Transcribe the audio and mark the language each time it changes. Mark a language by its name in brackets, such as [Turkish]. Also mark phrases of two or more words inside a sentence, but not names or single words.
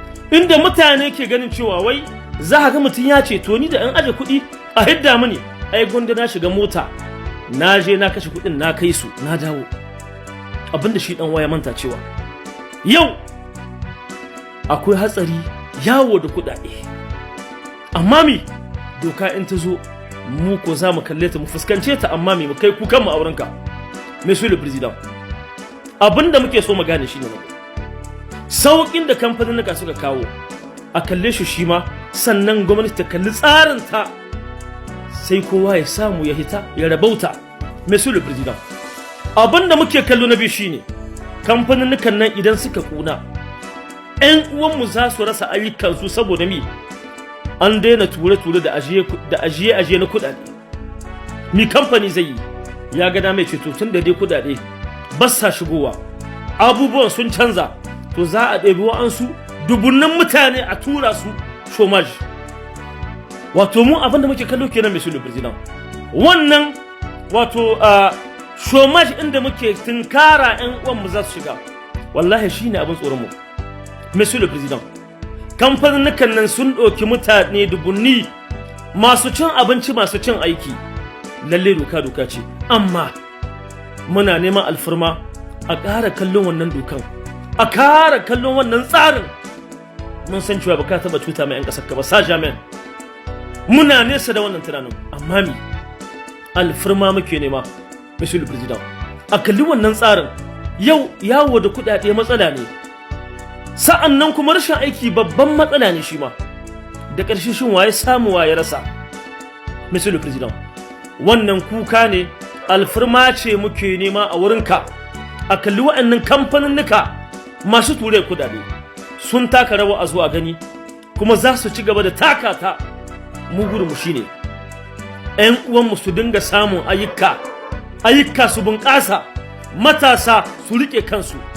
[Hausa] Inda mutane ke ganin cewa wai za ka ga mutum ya ce, "To ni da an aje kuɗi a hidda mini, ai gwanda na shiga mota, na je na kashe kuɗin na kai su, na dawo." Abinda shi ɗan waya manta cewa yau akwai hatsari yawo da kuɗaɗe. Amma mi, doka in ta zo, mu ko za mu kalle ta, mu fuskance ta, amma mi, mu kai kukanmu a wurinka. [French] Monsieur le Président, [Hausa] abin da muke so mu gane shi ne sauƙin da kamfaninnika suka kawo, a kalle shi shi ma, sannan gwamnati ta kalli tsarin ta, sai kowa ya samu ya hita, ya rabauta. [French] Monsieur le Président, [Hausa] abin da muke kallo na biyu shi ne, kamfaninnikan nan idan suka ƙuna, ƴan uwanmu za su rasa ayyukansu saboda mi? An daina ture-ture da ajiye ku-, da ajiye-ajiye na kuɗaɗe. Mi kamfani zai yi? Ya ga dama ya ce, "To tun da dai kuɗaɗe ba sa shigowa, abubuwan sun canza, to za a ɗebi wa'ansu dubunnan mutane a tura su chômage." Wato mu abin da muke kallo kenan, [French] Monsieur le Président. [Hausa] Wannan wato, ah, chômage inda muke tunkara ƴan uwanmu za su shiga, wallahi shi ne abin tsoronmu. [French] Monsieur le Président, [Hausa] kamfaninnikan nan sun ɗauki mutane dubunni masu cin abinci, masu cin aiki. Lalle doka doka ce, amma muna neman alfarma a ƙara kallon wannan dokan, a ƙara kallon wannan tsarin. Mun san cewa ba ka taɓa cuta ma ƴan ƙasar ka ba, [French] sa jamais. [Hausa] Muna nesa da wannan tunanin, amma mi? Alfarma muke nema, [French] Monsieur le Président. [Hausa] A kalli wannan tsarin, yau yawo da kuɗaɗe matsala ne. Sa'an nan kuma rashin aiki babban matsala ne shi ma. Da ƙarshe shin waye samu waye rasa? [French] Monsieur le Président, [Hausa] wannan kuka ne, alfarma ce muke nema a wurinka. A kalli wa'annan kamfaninnika masu ture kudade. Sun taka rawa a zo a gani, kuma za su ci gaba da taka ta. Mu burinmu shi ne, 'yan uwanmu su dinga samun ayyuka, ayyuka su bunƙasa, matasa su riƙe kansu.